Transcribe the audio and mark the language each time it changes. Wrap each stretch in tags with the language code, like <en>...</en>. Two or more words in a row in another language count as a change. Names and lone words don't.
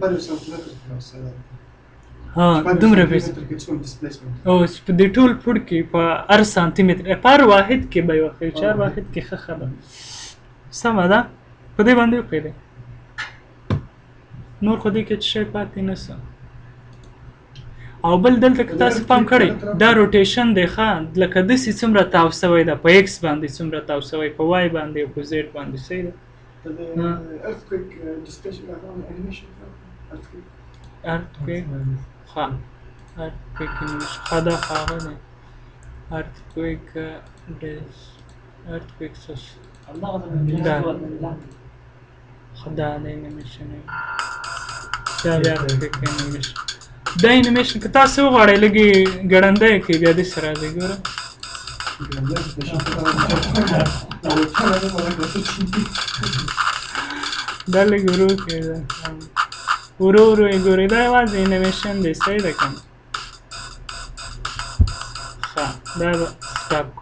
<ps>ها دومره اوس په دې ټول پوړ کې په هر سانتي متر په هر واحد کې به یې وښیو چې هر واحد کې ښه ده سمه ده په دې باندې وپوهېدئ نور خو دې کې څه شی پاتې نه څه. او بل دلته که تاسو پام کړئ دا روټیشن دی ښه لکه داسې څومره تاو شوی ده په ایکس باندې څومره تاو شوی په وای باندې او په زیډ باندې صحیح ده.</ps> <en>earthquake displacement animation earthquake</en> <ps>earthquake ښه</ps> <en>earthquake animation</en> <ps>ښه دا هغه دی</ps> <en>earthquake earthquake</en> <ps>دا ښه دا د animation دا بیا</ps> <en>earthquake animation</en> <ps>دا انیمیشن که تاسو وغواړئ لږې ګړندی کړئ بیا داسې راځئ ګوره دا لږ ورو کړئ ورو ورو یې ګورئ دا یوازې انیمیشن دی صحیح ده که نه ښه دا به سټاپ کړو</ps>